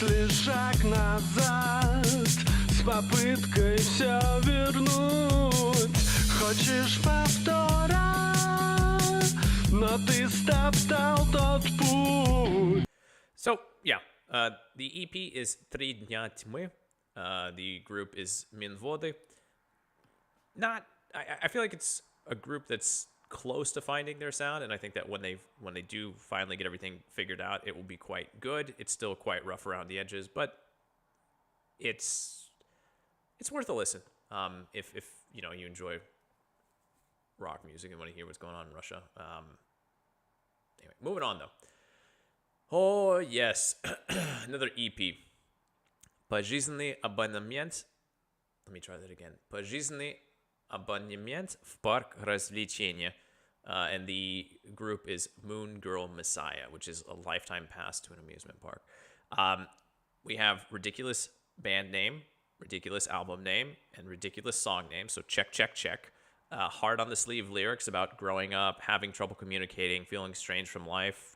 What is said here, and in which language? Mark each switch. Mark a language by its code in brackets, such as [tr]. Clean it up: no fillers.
[ru] Шаг назад с попыткой все вернуть. Хочешь повтора, но ты стоптал тот путь. [en] So, yeah, the EP is Три дня тьмы. The group is МИНВОДЫ. I feel like it's a group that's close to finding their sound, and I think that when they do finally get everything figured out, it will be quite good. It's still quite rough around the edges, but it's worth a listen. If you enjoy rock music and want to hear what's going on in Russia. Anyway, moving on though. Oh yes, another EP. [ru] Пожизненный абонемент. [en] Let me try that again. [ru] Пожизненный абонемент в парк развлечения. [en] And the group is Moon Girl Messiah, which is a lifetime pass to an amusement park. We have ridiculous band name, ridiculous album name, and ridiculous song name. So check, check, check. Hard on the sleeve lyrics about growing up, having trouble communicating, feeling strange from life.